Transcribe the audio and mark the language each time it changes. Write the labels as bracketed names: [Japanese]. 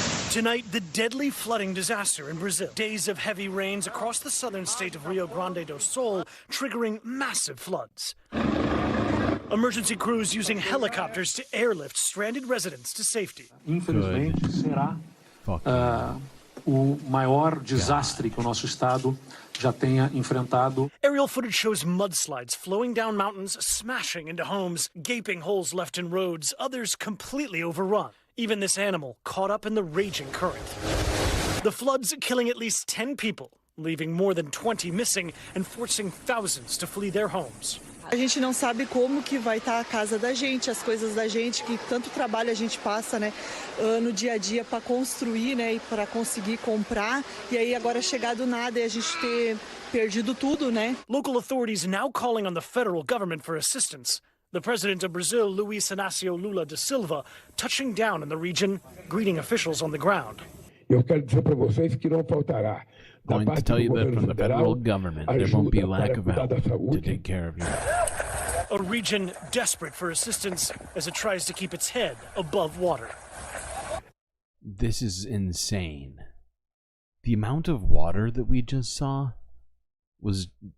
[English] Tonight, the deadly flooding disaster in Brazil. Days of heavy rains across the southern state of Rio Grande do Sul, triggering massive floods. Emergency crews using helicopters to airlift stranded residents to safety. [Portuguese] Infelizmente, será o maior desastre que o nosso estado já tenha enfrentado. [English] Aerial footage shows mudslides flowing down mountains, smashing into homes, gaping holes left in roads, others completely overrun. Even this animal caught up in the raging current. The floods killing at least 10 people, leaving more than 20 missing and forcing thousands to flee their homes. [Portuguese] A gente não sabe como que vai estar a casa da gente, as coisas da gente, que tanto trabalho a gente passa, né, no dia a dia para construir, né, e para conseguir comprar. E aí agora chegar do nada e a gente ter perdido tudo, né? [English] Local authorities now calling on the federal government for assistance. The president of Brazil, Luiz Inácio Lula da Silva, touching down in the region, greeting officials on the ground. [Portuguese] Eu quero dizer para vocês que não faltará. [English] Going to tell you that from the federal government, there won't be lack of help to take care of you. A region desperate for assistance as it tries to keep its head above water. This is insane. The amount of water that we just saw was...